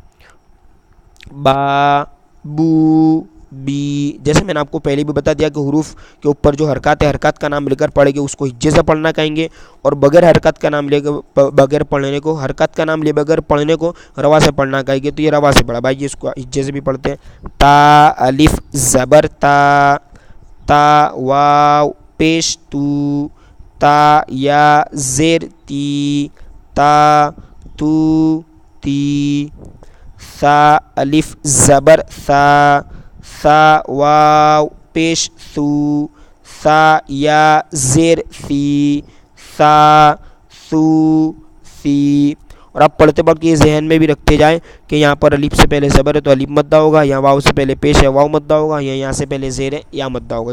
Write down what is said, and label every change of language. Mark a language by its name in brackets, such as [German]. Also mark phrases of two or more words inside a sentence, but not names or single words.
[Urdu] با، بو، بی، جیسے میں نے آپ کو پہلے بھی بتا دیا کہ حروف کے اوپر جو حرکات ہے، حرکات کا نام لے کر پڑھیں گے اس کو ہجے سے پڑھنا کہیں گے، اور بغیر حرکات کا نام لے کر بغیر پڑھنے کو، حرکات کا نام لے بغیر پڑھنے کو روا سے پڑھنا کہیں گے. تو یہ روا سے پڑھا بھائی، اس کو ہجے سے بھی پڑھتے ہیں. تا الف زبر تا، تا واو پیش تو، تا یا زیر تی، تا تو تی. ثا الف زبر ثا، ثا واو پیش ثو، ثا یا زیر ثی، ثا ثو ثی. اور آپ پڑھتے پڑھتے یہ ذہن میں بھی رکھتے جائیں کہ یہاں پر الف سے پہلے زبر ہے تو الف مدہ ہوگا، یہاں واو سے پہلے پیش ہے واو مدہ ہوگا، یا یہاں سے پہلے زیر ہے یا مدہ ہوگا.